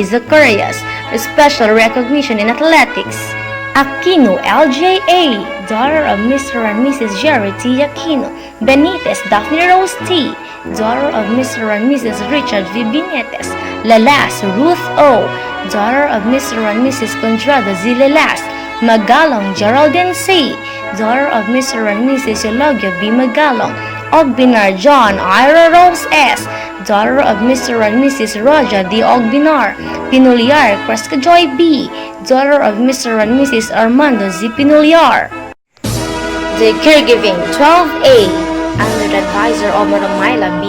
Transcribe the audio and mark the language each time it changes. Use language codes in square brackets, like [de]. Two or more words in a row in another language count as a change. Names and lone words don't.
[en] Zacharias, special recognition in athletics. Aquino L.J.A., daughter of Mr. and Mrs. Jerry T. Aquino. Benitez Daphne Rose T., daughter of Mr. and Mrs. Richard V. Benitez. Lalas Ruth O., daughter of Mr. and Mrs. Contrada Z. Lalas. Magalong Geraldine C., daughter of Mr. and Mrs. Eulogio B. Magalong. Ogbinar John Ira Rose S., daughter of Mr. and Mrs. Roja D. Ogbinar. Pinuliar Cresca Joy B., daughter of Mr. and Mrs. Armando Z. Pinuliar. The Caregiving 12A, under the advisor of Romaila B.